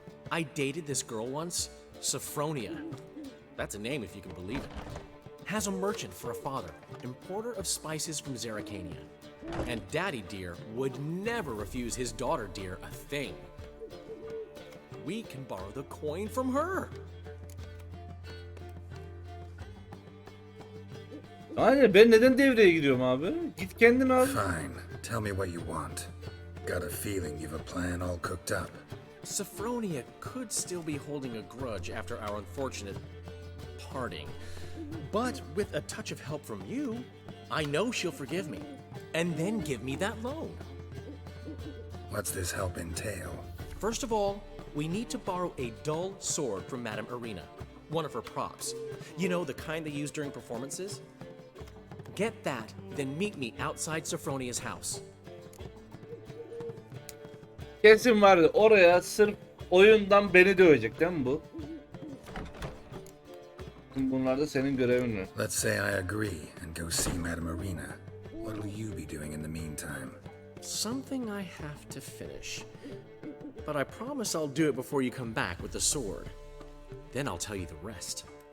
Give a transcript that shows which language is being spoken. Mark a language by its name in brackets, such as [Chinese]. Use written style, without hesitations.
[English] I dated this girl once, Sophronia. That's a name if you can believe it. Has a merchant for a father, importer of spices from Zeracania. And Daddy Dear would never refuse his daughter Dear a thing. We can borrow the coin from her. [Turkish] Yani ben neden devreye giriyorum abi? Git kendin al. [English] Fine. Tell me what you want. Got a feeling you've a plan all cooked up. Sophronia could still be holding a grudge after our unfortunate parting. But with a touch of help from you, I know she'll forgive me. And then give me that loan. What's this help entail? First of all, we need to borrow a dull sword from Madame Arena. One of her props. You know, the kind they use during performances? Get that, then meet me outside Sophronia's house. [Turkish] Kesin vardı. Oraya sırf oyundan beni dövecek değil mi bu? Bunlar da senin görevin var. [English] Let's say I agree and go see Madame Arena. What will you be doing in the meantime? Something I have to finish. But I promise I'll do it before you come back with the sword. Then I'll tell you the rest.